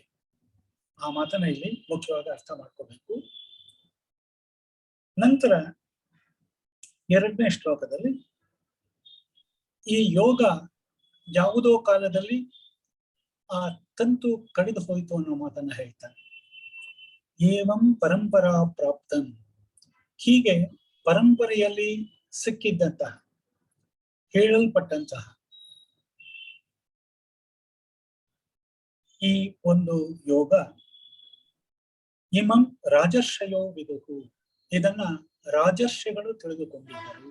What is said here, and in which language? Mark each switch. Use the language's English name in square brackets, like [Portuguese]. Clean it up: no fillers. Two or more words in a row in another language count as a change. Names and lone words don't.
[Kannada] ಆ ಮಾತನ್ನ ಇಲ್ಲಿ ಮುಖ್ಯವಾಗಿ ಅರ್ಥ ಮಾಡ್ಕೋಬೇಕು. ನಂತರ 2ನೇ ಶ್ಲೋಕದಲ್ಲಿ ಈ ಯೋಗ ಯಾವುದೋ ಕಾಲದಲ್ಲಿ ಆ ತಂತು ಕಡಿದು ಹೋಯಿತು ಅನ್ನೋ ಮಾತನ್ನ ಹೇಳ್ತಾನೆ. [Sanskrit] ಏವಂ ಪರಂಪರಾ ಪ್ರಾಪ್ತಂ, [Kannada] ಹೀಗೆ ಪರಂಪರೆಯಲ್ಲಿ ಸಿಕ್ಕಿದ್ದಂತಹ ಹೇಳಲ್ಪಟ್ಟಂತಹ ಈ ಒಂದು ಯೋಗ [Sanskrit] ಇಮಂ ರಾಜರ್ಷಯೋ ವಿದುಹು, [Kannada] ಇದನ್ನ ರಾಜರ್ಷಿಗಳು ತಿಳಿದುಕೊಂಡಿದ್ದರು.